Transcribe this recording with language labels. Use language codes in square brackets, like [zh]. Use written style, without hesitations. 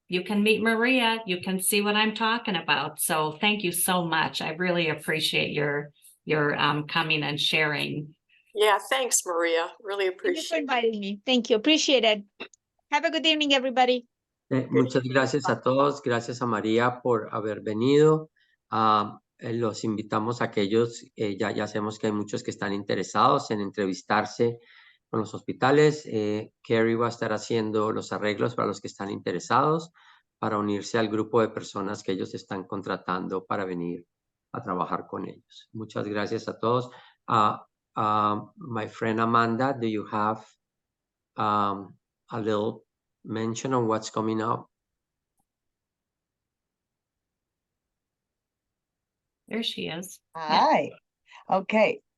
[en] You can meet Maria. You can see what I'm talking about. So thank you so much. I really appreciate your coming and sharing. Yeah, thanks, Maria. Really appreciate it. Thank you for inviting me. Thank you. Appreciate it. Have a good evening, everybody. [es] Muchas gracias a todos. Gracias a María por haber venido. Los invitamos a aquellos, ya sabemos que hay muchos que están interesados en entrevistarse con los hospitales. Carrie va a estar haciendo los arreglos para los que están interesados para unirse al grupo de personas que ellos están contratando para venir a trabajar con ellos. Muchas gracias a todos. [en] My friend Amanda, do you have a little mention on what's coming up? There she is. Hi. Yeah. Okay.